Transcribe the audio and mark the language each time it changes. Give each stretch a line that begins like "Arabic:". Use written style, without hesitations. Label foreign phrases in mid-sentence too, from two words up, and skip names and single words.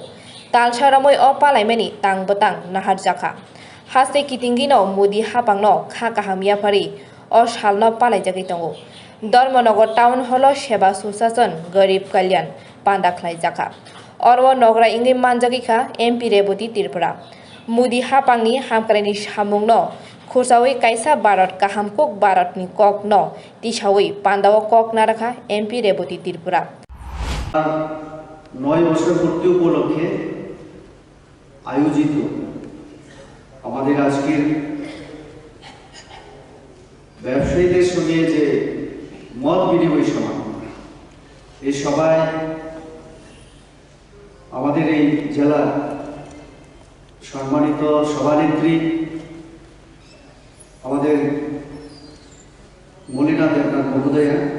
Kok Borok: Tal Sharamoy O Palai Meni Tang Batang Nahar Jaka Haste Kitingino Mudi Hapangno Kakahamia Pari O Shalno Palai Jagitongo Dharmanagar Town Hall Sheba Susasan Garib Kalyan Panda Klaijaka Orwa Nogra Ingi Manjagika MP Reboti Tirpura Mudi Hapangni Hamkarani Shamungno Kursawi Kaisa Barat Kahamkok Barat ni Kok no Tishawi Pandawa Kok Naraka MP Reboti Tirpura
Bangla: 9 বছর পূর্তি উপলক্ষে আয়োজিত আমাদের আজকের ব্যবসায়ীদের সঙ্গে যে মত বিনিময় সভা এই সভায় আমাদের এই জেলার সম্মানিত সভানেত্রী আমাদের মলিনা দেবনাথ মহোদয়া